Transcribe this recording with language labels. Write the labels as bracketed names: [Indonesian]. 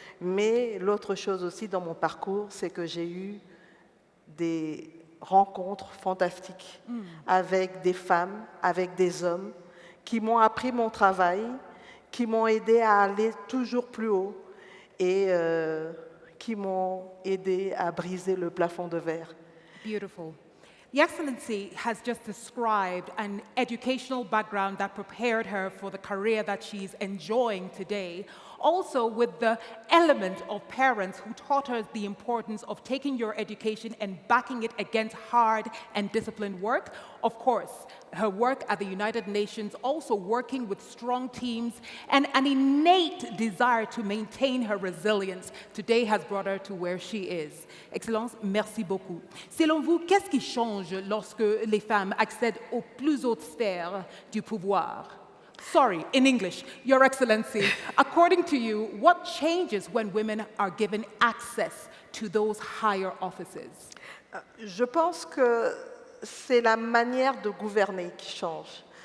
[French] Mais l'autre chose aussi dans mon parcours, c'est que j'ai eu des rencontres fantastiques avec des femmes, avec des hommes, qui m'ont appris mon travail, qui m'ont aidé à aller toujours plus haut et qui m'ont aidé à briser le plafond de verre. [English] Beautiful. The Excellency has just described an educational background that prepared her for the career that she's enjoying today, also with the element of parents who taught her the importance of taking your education and backing it against hard and disciplined work. Of course, her work at the United Nations, also working with strong teams, and an innate desire to maintain her resilience today has brought her to where she is. [French] Excellence, merci beaucoup. Selon vous, qu'est-ce qui change lorsque les femmes accèdent aux plus hautes sphères du pouvoir? [English] Sorry, in English, Your Excellency, according to you, what changes when women are given access to those higher offices? [French] Je pense que c'est la manière de gouverner qui change.